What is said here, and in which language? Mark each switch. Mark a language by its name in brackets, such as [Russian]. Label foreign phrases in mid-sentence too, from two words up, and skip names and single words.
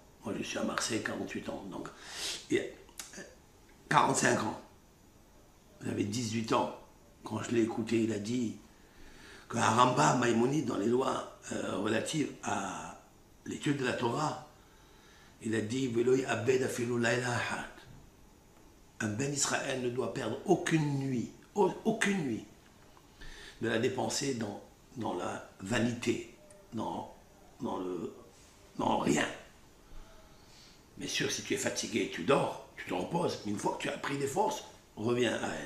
[French] Moi je suis à Marseille, 48 ans. Donc, il y a 45 ans. J'avais 18 ans. Quand je l'ai écouté, il a dit qu'un Rambam Maïmonide, dans les lois relatives à l'étude de la Torah, il a dit [Hebrew] ולא יאבד אפילו לילה אחד. [French] Un [Hebrew] בן ישראל [French] ne doit perdre aucune nuit, de la dépenser dans la vanité, dans rien. Bien sûr, si tu es fatigué, tu dors, tu te reposes, mais une fois que tu as pris des forces, reviens à elle.